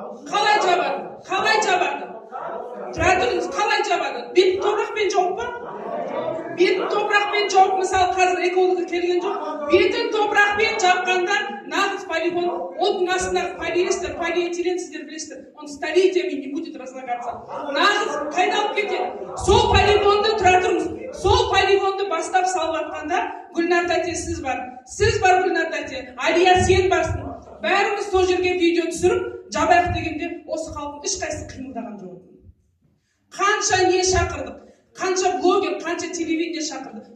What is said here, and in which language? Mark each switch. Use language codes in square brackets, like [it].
[kk] Қалай жабады? Тұра тұрыңыз, қалай жабады? Бетін топырақпен жауып па? Бетін топырақпен жауып, мысалы қазір экологы келген жоқ. Бетін топырақпен жапқанда нағыз полигон, оның астындағы полиэстер, полиэтилен сіздер білесіздер. [ru] Он столетиями не будет разлагаться. [kk] Нағыз қайдалып кетеді. Сол полигонды, тұра тұрыңыз, сол полигонды бастап салып атқанда Гүлнар тәте сіз бар. Сіз бар Гүлнар тәте. Алия сен барсың. Бәріміз сол жерге видео түсіріп, жабайық дегенде осы халықтың ешқайсысы қимылдаған жоқ. Қанша не шақырдық, қанша блогер, қанша телевидение шақырды.